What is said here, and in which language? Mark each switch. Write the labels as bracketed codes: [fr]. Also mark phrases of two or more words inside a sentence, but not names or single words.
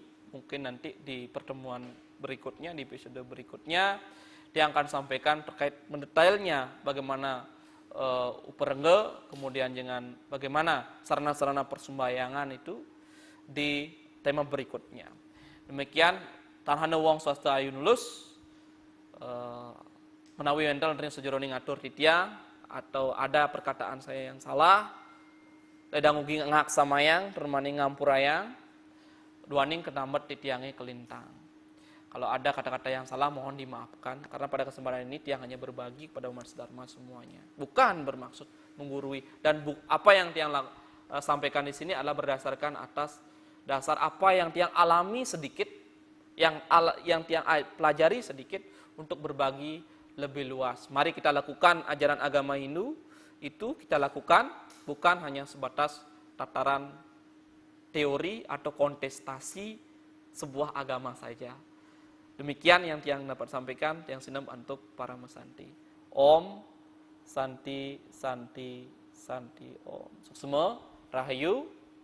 [id] Mungkin nanti di pertemuan berikutnya, di episode berikutnya, dia akan sampaikan terkait mendetailnya bagaimana uperengge, kemudian dengan bagaimana sarana-sarana persembahyangan itu di tema berikutnya. [ban] Demikian tanhana wong swasta ayu nulus menawi enten ring sejeroning ngatur titiang [id] atau ada perkataan saya yang salah, [ban] ledang ugi ngak samayang permaning ngampurayang duaning kenambet titiange kelintang. [id] Kalau ada kata-kata yang salah mohon dimaafkan, karena pada kesempatan ini tiang hanya berbagi kepada umat sedharma semuanya, bukan bermaksud menggurui. Dan apa yang tiang sampaikan di sini adalah berdasarkan atas dasar apa yang tiang alami sedikit, yang tiang pelajari sedikit untuk berbagi lebih luas. Mari kita lakukan ajaran agama Hindu itu kita lakukan bukan hanya sebatas tataran teori atau kontestasi sebuah agama saja. Demikian yang tiang dapat sampaikan, [ban] tiang sinem untuk para mesanti. [sa] Om Santi Santi Santi Om. [ban] Suksema Rahayu.